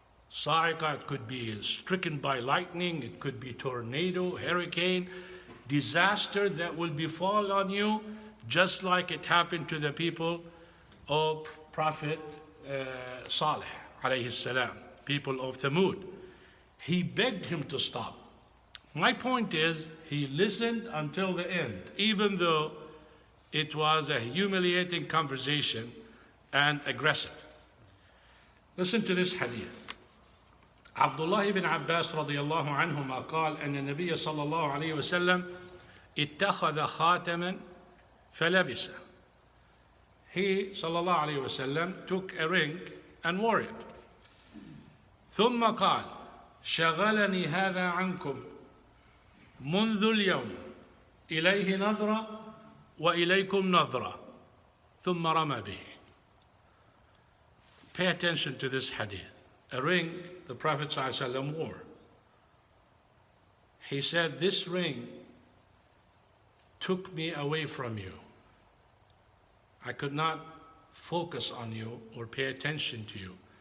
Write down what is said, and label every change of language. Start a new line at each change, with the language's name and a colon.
English: Sa'iqah, it could be stricken by lightning, it could be tornado, hurricane, disaster that will befall on you, just like it happened to the people of Prophet Salih, alayhi salam, people of Thamud. He begged him to stop. My point is, he listened until the end, even though it was a humiliating conversation and aggressive. Listen to this hadith.
Arabic: Abdullah ibn Abbas radiyallahu anhuma قال أن النبي صلى الله عليه وسلم اتخذ خاتما فلبسه.
English: He sallallahu alayhi wasallam took a ring and wore it.
Arabic: ثم قال شغلني هذا عنكم منذ اليوم إليه نظرة وإليكم نظرة ثم رمى به.
English: Pay attention to this hadith. A ring the Prophet ﷺ wore. He said, this ring took me away from you. I could not focus on you or pay attention to you.